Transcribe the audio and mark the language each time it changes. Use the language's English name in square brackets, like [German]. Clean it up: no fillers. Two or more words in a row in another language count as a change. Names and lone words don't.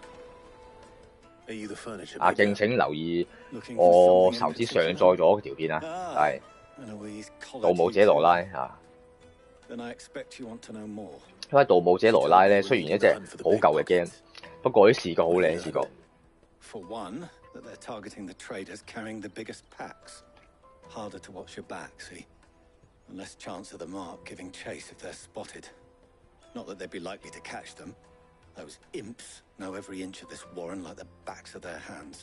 [Cantonese] 啊，敬請留意我頭先上載咗條片啊，係《盜墓者羅拉》啊。因為《盜墓者羅拉》咧，雖然一隻好舊嘅 game，不過啲視覺好靚，視覺。 [English] For one, that they're targeting the traders carrying the biggest packs. Harder to watch your back, see? And less chance of the mark giving chase if they're spotted. Not that they'd be likely to catch them. Those imps know every inch of this warren like the backs of their hands.